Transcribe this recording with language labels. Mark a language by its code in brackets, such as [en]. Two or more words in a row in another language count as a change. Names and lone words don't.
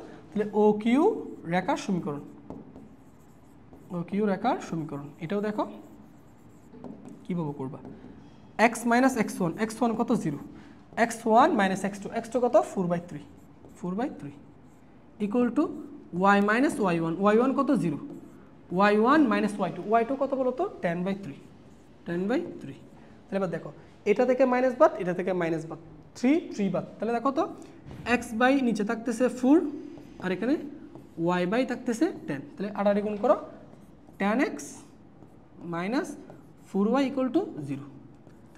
[bn] তাহলে ও কিউ রেখার সমীকরণ, ও কিউ রেখার সমীকরণ এটাও দেখো কীভাবে করবা। x - x1, x1 কত? 0, x1 - x2, x2 কত? 4/3 [en] equal to [bn] y - y1, y1 কত? 0, y1 - y2, y2 কত বলো তো? 10/3। তাহলে এবার দেখো এটা থেকে মাইনাস বাদ, এটা থেকে মাইনাস বাদ, 3 বাদ, তাহলে দেখো তো x বাই নিচে থাকতেছে 4 আর এখানে y বাই থাকতেছে 10। তাহলে আড়াআড়ি গুণ করো, 10x - 4y = 0।